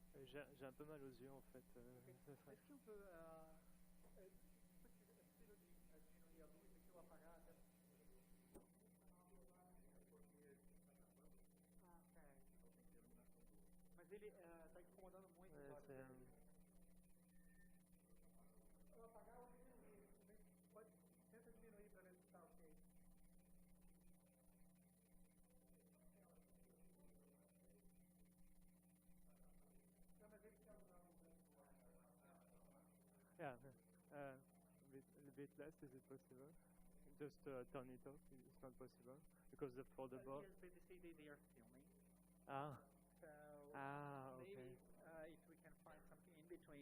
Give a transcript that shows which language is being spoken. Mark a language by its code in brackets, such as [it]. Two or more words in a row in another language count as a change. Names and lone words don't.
[fr] J'ai un peu mal aux yeux en fait. Est-ce qu'on peut [pt] diminuir a luz aqui ou apagar até? Mas ele está incomodando muito. Ou apagar ou diminuir. Tenta diminuir para ver se está ok. Não, mas ele quer usar o branco. [en] Yeah, a bit less, is it possible? Just turn it off, it's not possible? Because for the board? Yes, basically they are filming. Ah. So Okay. maybe if we can find something in between.